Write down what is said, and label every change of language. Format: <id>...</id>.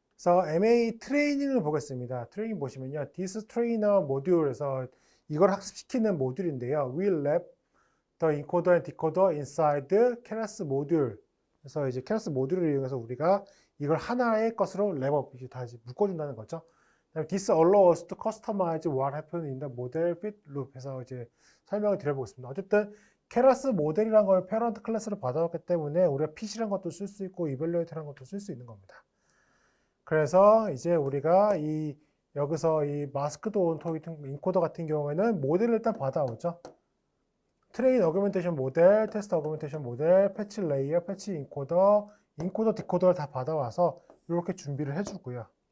<ko>그래서 MA 트레이닝을 보겠습니다. 트레이닝 보시면요.</ko> <en>This trainer</en> <ko>module에서 이걸 학습시키는 모듈인데요.</ko> <en>We'll wrap the encoder and decoder inside keras module.</en> <ko>그래서 이제 keras 모듈을 이용해서 우리가 이걸 하나의 것으로 랩업, 이제 다시 묶어준다는 거죠.</ko> <en>This allows us to customize what happens in the model fit loop</en> <ko>해서 이제 설명을 드려보겠습니다. 어쨌든 케라스 모델이라는 걸 패런트 클래스로 받아왔기 때문에 우리가 핏이라는 것도 쓸 수 있고 이벨루에이트라는 것도 쓸 수 있는 겁니다. 그래서 이제 우리가 여기서 이 마스크드 온토 인코더 같은 경우에는 모델을 일단 받아오죠. 트레인 어그멘테이션 모델, 테스트 어그멘테이션 모델, 패치 레이어, 패치 인코더, 인코더 디코더를 다 받아와서 이렇게 준비를 해주고요.</ko>